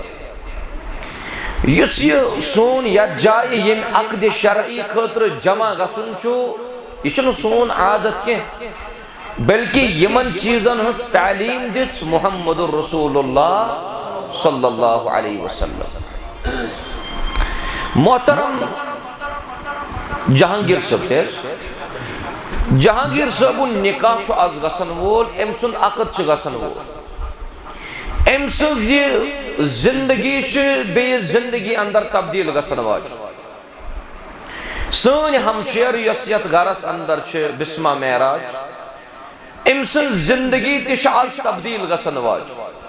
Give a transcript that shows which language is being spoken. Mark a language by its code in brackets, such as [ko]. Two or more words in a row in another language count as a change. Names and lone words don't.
[ks] یُس یہِ سون یتھ جایہِ ییٚمہِ عقدِ شرعی خٲطرٕ جمع گژھُن چھُ یہِ چھُنہٕ سون عادت کینٛہہ بلکہ یمن چیزن ہنز تعلیم دِژ [ar] محمد الرسول اللہ صلی اللہ علیہ وسلم [ks] محترم جہانگیر صاحب جہانگیر صاحب نکاح چھُ آز گژھن وول أمۍ سُنٛد عقد چھُ گژھن وول أمۍ سٕنٛز یہِ زندگی چھِ بیٚیِس زندگی اندر تبدیل گژھن واجٮ۪ن سٲنۍ ہمشیر یۄس یتھ گرس اندر چھِ بسمہ معراج أمۍ سٕنٛز زندگی تہِ چھِ آز تبدیل گژھن واجٮ۪ن